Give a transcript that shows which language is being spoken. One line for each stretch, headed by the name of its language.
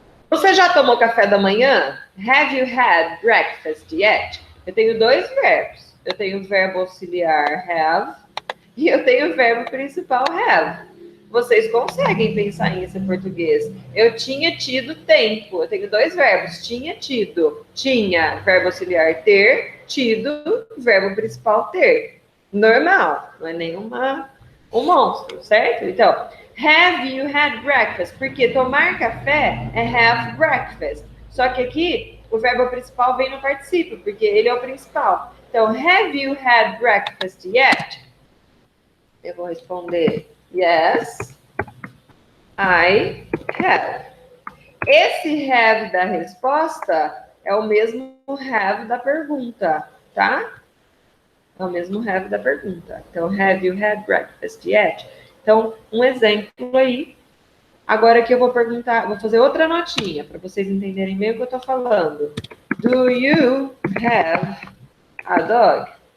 Portuguese: Você já tomou café da manhã?
English: Have you had breakfast yet?
Portuguese: Eu tenho dois verbos. Eu tenho o verbo auxiliar have e eu tenho o verbo principal have. Vocês conseguem pensar nisso em português? Eu tinha tido tempo. Eu tenho dois verbos. Tinha tido. Tinha, verbo auxiliar ter. Tido, verbo principal ter. Normal. Não é nenhuma um monstro, certo?
English: Então, have you had breakfast?
Portuguese: Porque tomar café é
English: have breakfast.
Portuguese: Só que aqui o verbo principal vem no particípio, porque ele é o principal.
English: Então, have you had breakfast yet? Eu vou responder yes, I have.
Portuguese: Esse have da resposta é o mesmo have da pergunta, tá? É o mesmo have da pergunta.
English: Então, have you had breakfast yet?
Portuguese: Então, um exemplo aí. Agora que eu vou perguntar, vou fazer outra notinha para vocês entenderem bem o que eu estou falando.
English: Do you have a dog?